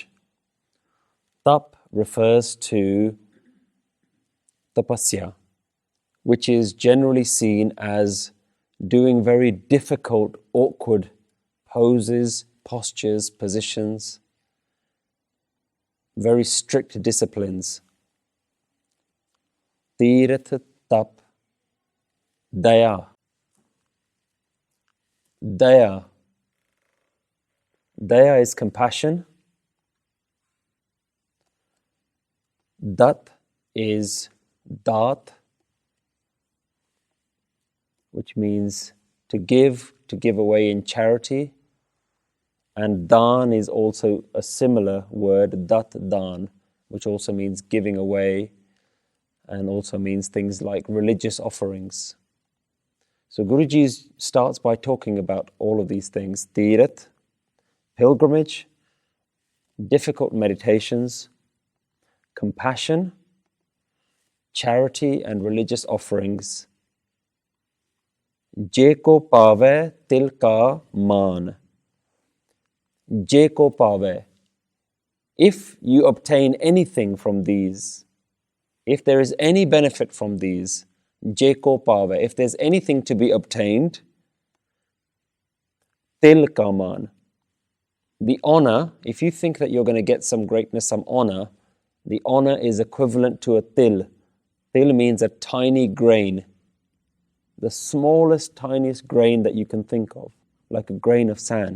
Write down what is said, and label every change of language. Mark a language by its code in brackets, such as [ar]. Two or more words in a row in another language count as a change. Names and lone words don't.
[en] Tap refers to tapasya, which is generally seen as doing very difficult, awkward poses, postures, positions, very strict disciplines. [pa] ਤੀਰਥ ਤਪੁ ਦਇਆ. [en] Daya. Daya is compassion. Dat is dat, which means to give away in charity. And Daan is also a similar word, Dat Daan, which also means giving away and also means things like religious offerings. So Guruji starts by talking about all of these things. Tirath, pilgrimage, difficult meditations, compassion, charity and religious offerings. [pa] ਜੇ ਕੋ ਪਾਵੈ ਤਿਲ ਕਾ ਮਾਨੁ. ਜੇ ਕੋ ਪਾਵੈ. [en] If you obtain anything from these, if there is any benefit from these, [pa] ਜੇ ਕੋ ਪਾਵੈ, [en] if there's anything to be obtained, [pa] ਤਿਲ ਕਾ ਮਾਨੁ. [en] The honor, if you think that you're going to get some greatness, some honor, the honor is equivalent to a til. Til means a tiny grain. The smallest, tiniest grain that you can think of, like a grain of sand.